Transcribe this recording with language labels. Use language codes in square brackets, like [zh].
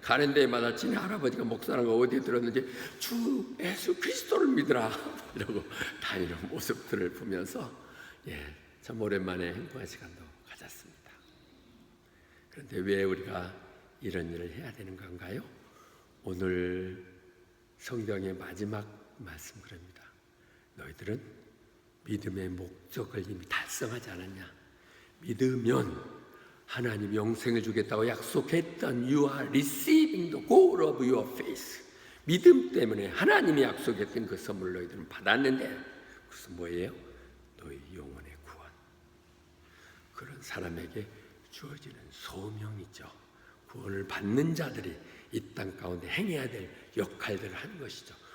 [ko] 가는 데마다 지네 할아버지가 목사라는 거 어디에 들었는지 주 예수 그리스도를 믿으라 이러고 다니는 모습들을 보면서 참 오랜만에 행복한 시간도 가졌습니다. 그런데 왜 우리가 이런 일을 해야 되는 건가요? 오늘 성경의 마지막 말씀 그럽니다. 너희들은 믿음의 목적을 이미 달성하지 않았냐? 믿으면 하나님 영생을 주겠다고 약속했던 [en] You are receiving the goal of your faith. [ko] 믿음 때문에 하나님이 약속했던 그 선물 너희들은 받았는데 그것은 뭐예요? 너희 영혼의 구원. 그런 사람에게 주어지는 소명이죠. 구원을 받는 자들이 이 땅 가운데 행해야 될 역할들을 하는 것이죠.